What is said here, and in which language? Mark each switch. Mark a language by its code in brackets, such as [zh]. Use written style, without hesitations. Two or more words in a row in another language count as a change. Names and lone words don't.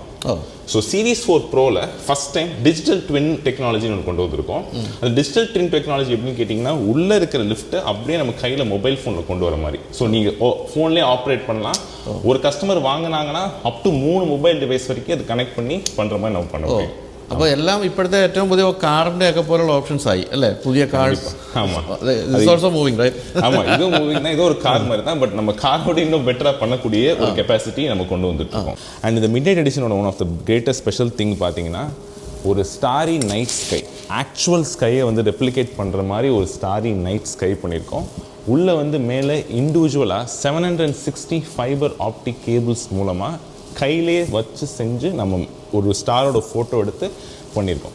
[ta] ஸோ சீரிஸ் 4 ப்ரோவில் [en] first time digital twin [ta] டெக்னாலஜின்னு ஒன்று கொண்டு வந்திருக்கோம். அந்த [en] digital twin technology [ta] எப்படின்னு கேட்டிங்கன்னா, உள்ளே இருக்கிற லிஃப்ட்டை அப்படியே நம்ம கையில் மொபைல் ஃபோனில் கொண்டு வர மாதிரி. ஸோ நீங்கள் ஃபோன்லேயே ஆப்ரேட் பண்ணலாம். ஒரு கஸ்டமர் வாங்கினாங்கன்னா [en] up to 3 mobile device [ta] வரைக்கும் அது கனெக்ட் பண்ணி பண்ணுற மாதிரி நம்ம பண்ண முடியும். [ml] അപ്പോൾ എല്ലാം ഇപ്പോഴത്തെ ഏറ്റവും പുതിയ കാറിൻ്റെ ഒക്കെ പോലുള്ള ഓപ്ഷൻസ് ആയി അല്ലേ, പുതിയ കാർസ്. [en] Also moving, right? [ta] ஆமா, இது மூவிங் தான், இது ஒரு கார் மாதிரி தான், பட் நம்ம காரோட இன்னும் பெட்டரா பண்ணக்கூடிய ஒரு கெப்பாசிட்டி நம்ம கொண்டு வந்துட்டு இருக்கோம். அண்ட் இந்த மிட்நைட் எடிஷனோட [en] one of the greatest special thing [ta] பார்த்தீங்கன்னா, ஒரு [en] starry night sky, [ta] ஆக்சுவல் ஸ்கையை வந்து ரெப்ளிகேட் பண்ணுற மாதிரி ஒரு [en] starry night sky [ta] பண்ணியிருக்கோம். உள்ளே வந்து மேலே இண்டிவிஜுவலாக 760 [en] fiber optic cables [ta] மூலமாக கையிலே வச்சு செஞ்சு நம்ம ஒரு ஸ்டாரோட ஃபோட்டோ எடுத்து பண்ணியிருக்கோம்.